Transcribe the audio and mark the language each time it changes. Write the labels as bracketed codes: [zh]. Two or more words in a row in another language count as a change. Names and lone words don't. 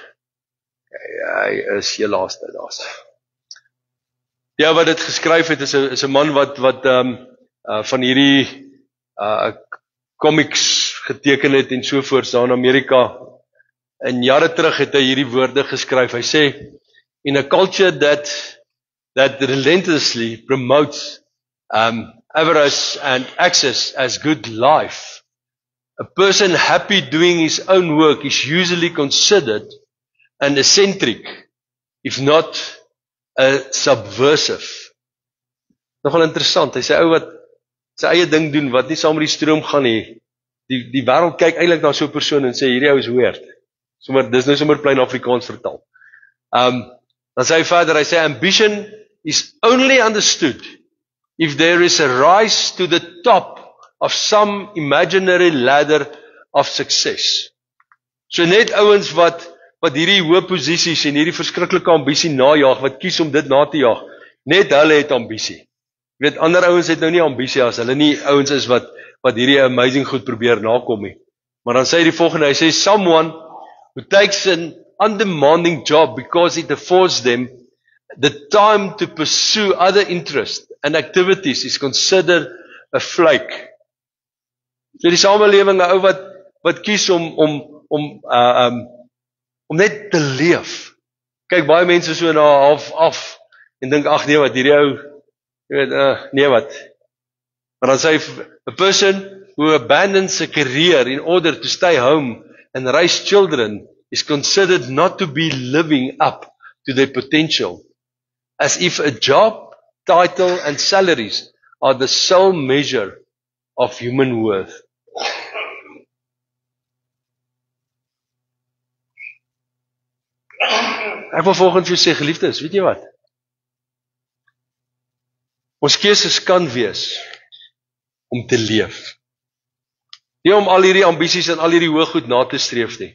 [af] Hy is hier laaste daas. Ja, wat dit geskryf het is 'n man wat van hierdie comics geteken het en sovoorts daar in Amerika. En jare terug het hy hierdie woorde geskryf. Hy sê, [en] in a culture that relentlessly promotes avarice and access as good life, a person happy doing his own work is usually considered an eccentric, if not a subversive. [af] Nogal interessant. Hy sê ou wat sy eie ding doen, wat nie saam met die stroom gaan nie. Die wêreld kyk eintlik na so 'n persoon en sê hierdie ou is weird. Dis nou sommer plain Afrikaans vertaal. Dan sê hy verder, hy sê [en] ambition is only understood if there is a rise to the top of some imaginary ladder of success. [af] So net ouens wat hierdie hoë posisies en hierdie verskriklike ambisie najag, wat kies om dit na te jag, net hulle het ambisie. Jy weet, ander ouens het nou nie ambisie as hulle nie ouens is wat hierdie amazing goed probeer nakom nie. Maar dan sê hy die volgende, hy sê [en] someone who takes an undemanding job because it affords them the time to pursue other interests and activities is considered a flake. [af] So die samelewing, 'n ou wat kies om net te leef. Kyk, baie mense so na half af en dink ag nee wat hierdie ou, jy weet, nee wat. Maar dan sê hy, [en] a person who abandons a career in order to stay home and raise children is considered not to be living up to their potential, as if a job, title and salaries are the sole measure of human worth. [af] Ek wil volgens jou sê, geliefdes, weet jy wat? Ons keuses kan wees om te leef. Nie om al hierdie ambisies en al hierdie hoë goed na te streef nie.